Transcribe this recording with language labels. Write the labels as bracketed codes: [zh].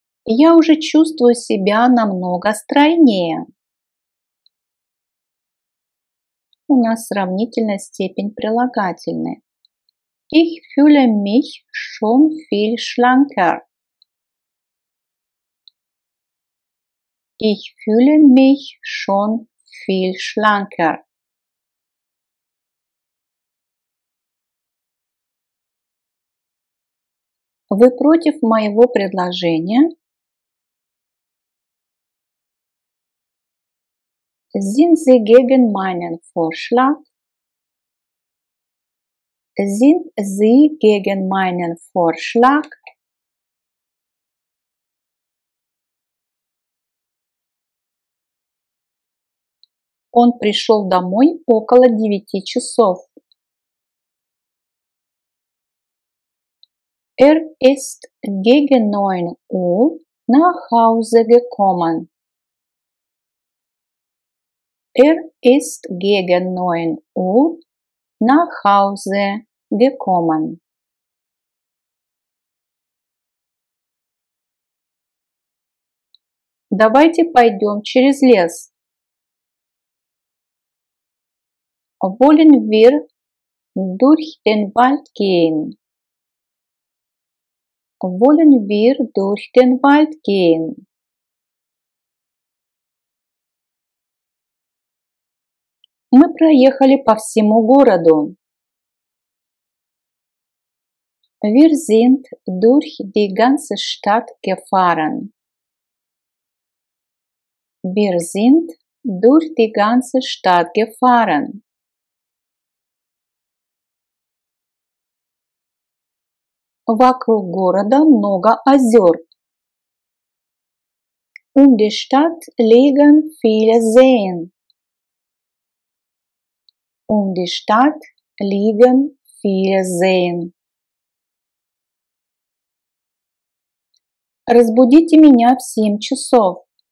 [ru] Я уже чувствую себя намного стройнее. У нас сравнительная степень прилагательной. [de] Ich fühle mich schon viel schlanker. Ich fühle mich schon viel schlanker. [ru] Вы против моего предложения? [de] Sind Sie gegen meinen Vorschlag? Sind Sie gegen meinen Vorschlag? [ru] Он пришел домой около 9 часов. [de] Ist gegen 9 Uhr nach Hause gekommen. Ist gegen 9 Uhr nach Hause gekommen. [ru] Давайте пойдем через лес. [de] Wollen wir durch den Wald gehen? Wollen wir durch den Wald gehen? [ru] Мы проехали по всему городу. [de] Wir sind durch die ganze Stadt gefahren. Wir sind durch die ganze Stadt gefahren. [ru] Вокруг города много озер. [de] Um die Stadt liegen viele Seen. Um die Stadt liegen viele Seen. [ru] Разбудите меня в 7 часов.